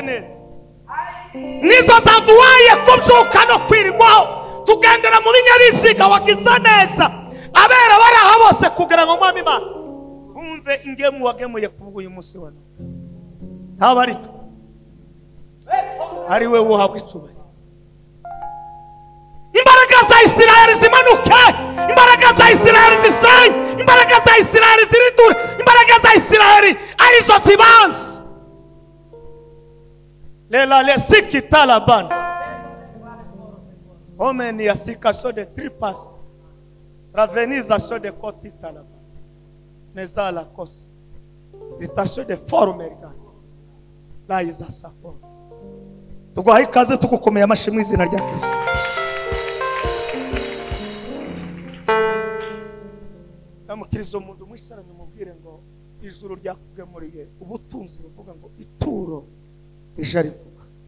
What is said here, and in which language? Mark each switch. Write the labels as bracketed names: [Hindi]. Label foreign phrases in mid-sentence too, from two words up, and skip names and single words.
[Kinyarwanda] neza nizo zaduhaye kubyuka no kwirirwaho tugendera mu binyabiziga wagize neza abera baraha bose kugira ngo mwami Imana umve ingemu wagemuye kuvuga uyu munsi wa none ntaba ari twe ari we uhabwa icubahiro. Imbaraga za Isirayeli zimanuke, imbaraga za Isirayeli zisenye, imbaraga za Isirayeli ziridure, imbaraga za Isirayeli arizo zibanze. Lela lesiki talaban Omen yasikasho de tripas Ravenizasho de koti talaban Nezala kosi Ritasho de forum ergan La iza sapor Tuguhaye ikaze tugukomeye amashyi mu izina rya Kristo. Namukirizo umuntu mwisharanye mubwire ngo ijuru ryakugemuriye ubutunzi buvuga ngo ituro ije rivuga.